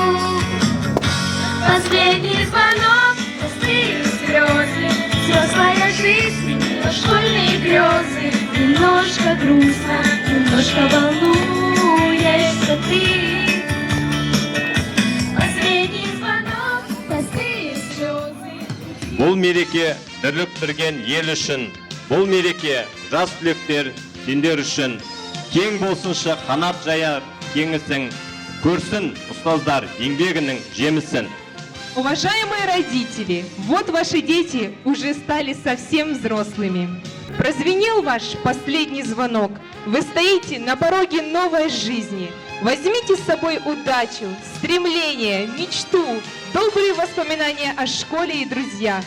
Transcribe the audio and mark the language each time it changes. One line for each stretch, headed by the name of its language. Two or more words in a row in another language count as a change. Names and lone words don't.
Russian: Последний звонок, пустые слезы, взрослая жизнь, но школьные грезы. Немножко грустно, немножко волнуешься ты. Последний звонок, пустые слезы.
Kazakh: Бұл мереке бірліктірген ел үшін, бұл мереке жас түлектер сендер үшін. Кең болсыншы қанат жаяр кеңісің, көрсін ұстаздар еңбегінің жемісін.
Russian: Уважаемые родители, вот ваши дети уже стали совсем взрослыми. Прозвенел ваш последний звонок. Вы стоите на пороге новой жизни. Возьмите с собой удачу, стремление, мечту, добрые воспоминания о школе и друзьях.